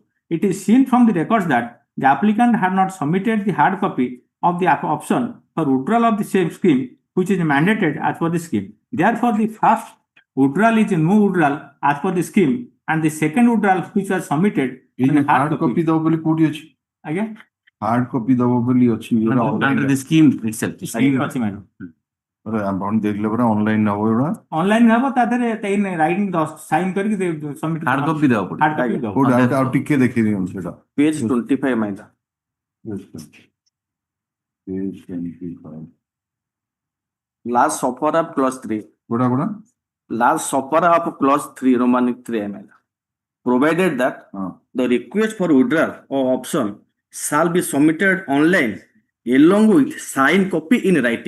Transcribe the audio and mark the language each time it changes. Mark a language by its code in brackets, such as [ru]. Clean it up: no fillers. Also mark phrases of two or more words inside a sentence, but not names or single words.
[en] It is seen from the records that the applicant had not submitted the hard copy of the option for withdrawal of the same scheme, which is mandated as per the scheme. Therefore, the first withdrawal is no withdrawal as per the scheme, and the second withdrawal which was submitted hard copy [or] ଦବ ବୋଲି କହି ଅଛି [en] again hard copy [or] ଦବ ବୋଲି ଅଛି [en] under the scheme itself. [or] Scheme achi madam. ଆପଣ ଦେଖିଲେ ପରା ଅନଲାଇନ ହବ ଏଗୁଡା ଅନଲାଇନ ହେବ ତା ଦେହରେ [en] writing sign [or] କରିକି ସବମିଟ [en] hard copy [or] ଦେବାକୁ [en] hard copy [or] ପଡିବ। ଦେବ। କୋଉଠି ଆଉ ଟିକେ ଦେଖି ଦିଅନ୍ତୁ ସେଟା [en] Page 25 Maila. Page 25. Last sufferer of clause 3. [or] କୋଉଟା [en] Last sufferer of clause 3 Romanic 3 Maila. Provided that the request for withdrawal or option shall be submitted online along with signed copy in writing.